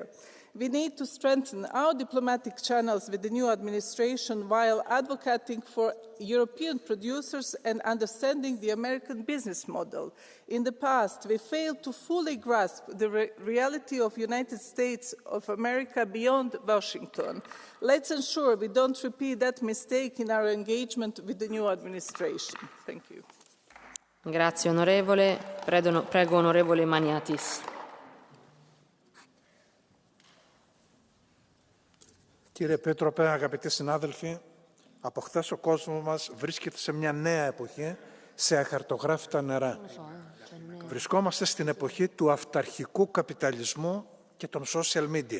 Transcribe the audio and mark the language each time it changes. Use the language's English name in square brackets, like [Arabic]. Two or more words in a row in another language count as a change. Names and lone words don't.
[English] We need to strengthen our diplomatic channels with the new administration while advocating for European producers and understanding the American business model. In the past, we failed to fully grasp the reality of the United States of America beyond Washington. Let's ensure we don't repeat that mistake in our engagement with the new administration. Thank you. [Italian] Grazie onorevole. Prego onorevole Maniatis. [Greek] Κύριε Επίτροπε, αγαπητοί συνάδελφοι, από χθες ο κόσμος μας βρίσκεται σε μια νέα εποχή, σε αχαρτογράφητα νερά. Βρισκόμαστε στην εποχή του αυταρχικού καπιταλισμού και των [English] social media.